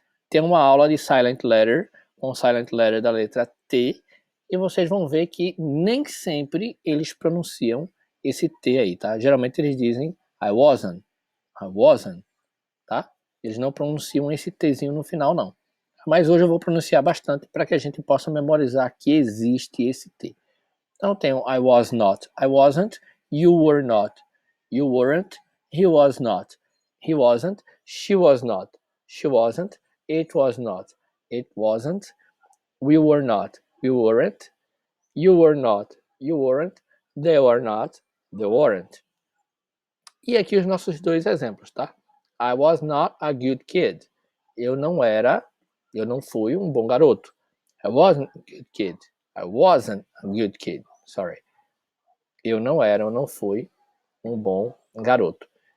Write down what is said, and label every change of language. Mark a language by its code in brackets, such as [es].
[pt] Tem uma aula de silent letter, com silent letter da letra T, e vocês vão ver que nem sempre eles pronunciam esse T aí, tá? Geralmente eles dizem [en] I wasn't, [pt] tá? Eles não pronunciam esse Tzinho no final, não. Mas hoje eu vou pronunciar bastante para que a gente possa memorizar que existe esse T. Então eu tenho [en] I was not, I wasn't, you were not, you weren't, he was not, he wasn't, she was not, she wasn't, it was not, it wasn't, we were not, we weren't, you were not, you weren't, they were not, they weren't. [pt] E aqui os nossos dois exemplos, tá? [en] I was not a good kid. [pt] Eu não fui um bom garoto. [en] I wasn't a good kid. I wasn't a good kid. Sorry. [pt] Eu não fui um bom garoto.